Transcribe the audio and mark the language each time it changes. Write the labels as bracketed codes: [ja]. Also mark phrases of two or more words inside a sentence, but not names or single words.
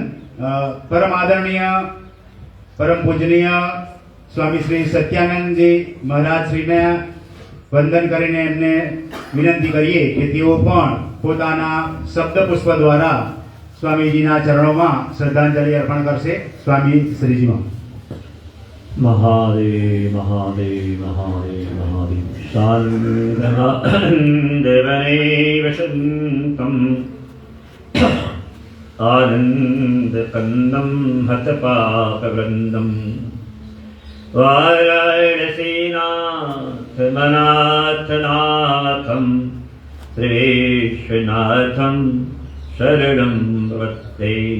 [gu] પરમ આદરણીય પરમ પૂજનીય સ્વામી શ્રી સત્યાનંદજી મહારાજ શ્રીને વંદન કરીને એમને વિનંતી કરીએ કે તેઓ પણ પોતાના શબ્દ પુષ્પ દ્વારા સ્વામીજીના ચરણોમાં શ્રદ્ધાંજલિ અર્પણ કરશે. સ્વામી શ્રીજીમાં. [sa] महादेव महादेव महादेव महादेव शान्देवनेव शन्तम् आनन्दकन्दं हतपापवृन्दं वाराणसीनाथमनाथनाथं श्रीविश्वनाथं शरणं प्रपद्ये.